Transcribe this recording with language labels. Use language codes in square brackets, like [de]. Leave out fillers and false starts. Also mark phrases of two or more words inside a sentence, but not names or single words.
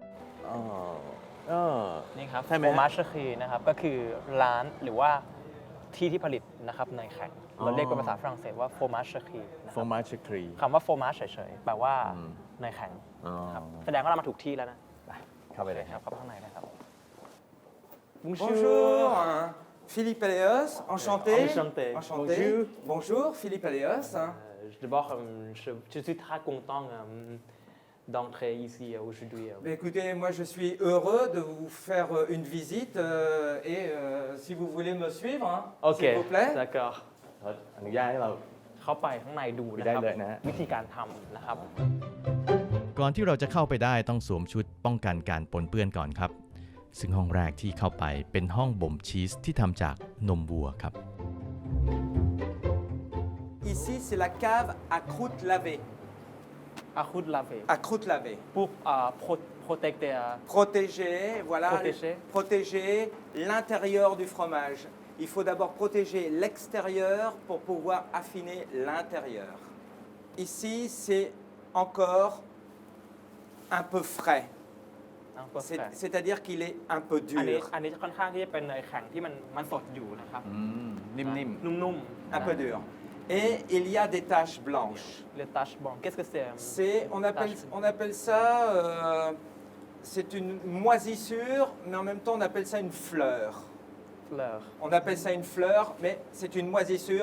[th] นี่ครับโฟมาชคีนะครับก็คือร้านหรือว่าที่ผลิตนะครับเนยแข็งเราเรียกเป็นภาษาฝรั่งเศสว่าโฟมาชคี Fromagerie คำว่าโฟมาชเฉยๆแปลว่าเนยแข็งครับแสดงว่าเรามาถูกที่แล้วนะ เข้าไปเลยครับ เข้าข้างในนะครับ [fr] Bonjour, Philippe Aléos, enchanté. Enchanté. Bonjour, Philippe Aléos. D'abord, je suis très content d'entrer ici aujourd'hui. Écoutez, moi je suis heureux de vous faire une visite et si vous voulez me suivre, s'il vous plaît. D'accord. [th] อนุญาตให้เรา เข้าไปข้างในดูนะครับ ได้เลยนะฮะ วิธีการทำนะครับ ก่อนที่เราจะเข้าไปได้ต้องสวมชุดป้องกันการปนเปื้อนก่อนครับ ซึ่งห้องแรกที่เข้าไปเป็นห้องบ่มชีสที่ทำจากนมวัวครับ [fr] Ici, c'est la cave à croûte lavée. à croûte lavée À croûte lavée. [th] ปุ๊บ protect [fr] Protéger, voilà, Protéger. l'intérieur du fromage. Il faut d'abord protéger l'extérieur pour pouvoir affiner l'intérieur. Ici, c'est encore un peu frais. C'est-à-dire qu'il est un peu [th] อันนี้ [fr] dur. [th] ค่อนข้างที่จะเป็นเนยแข็งที่มันสดอยู่นะครับ นิ่ม นุ่ม [fr] Un peu dur. Et il y a des taches blanches. ๆle tache blanc qu'est-ce que c'est On appelle ça, c'est une moisissure, mais en même temps on appelle ça une fleur. fleur On appelle ça une fleur, mais c'est une moisissure